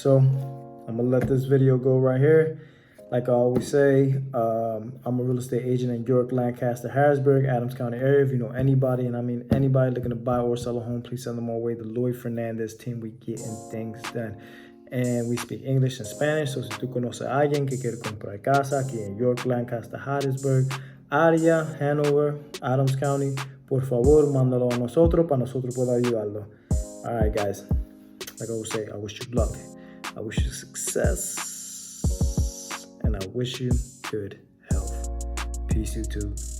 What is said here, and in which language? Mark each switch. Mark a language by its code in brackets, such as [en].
[en] So I'm gonna let this video go right here. Like I always say, I'm a real estate agent in York, Lancaster, Harrisburg, Adams County area. If you know anybody, and I mean anybody looking to buy or sell a home, please send them our way. The Lloyd Fernandez team, we getting things done. And we speak English and Spanish. [es] So si tú conoces a alguien que quiere comprar casa aquí en York, Lancaster, Harrisburg, área, Hanover, Adams County, por favor, mándalo a nosotros para nosotros poder ayudarlo. [en] All right, guys. Like I always say, I wish you luck. I wish you success. And I wish you good health. Peace, you too.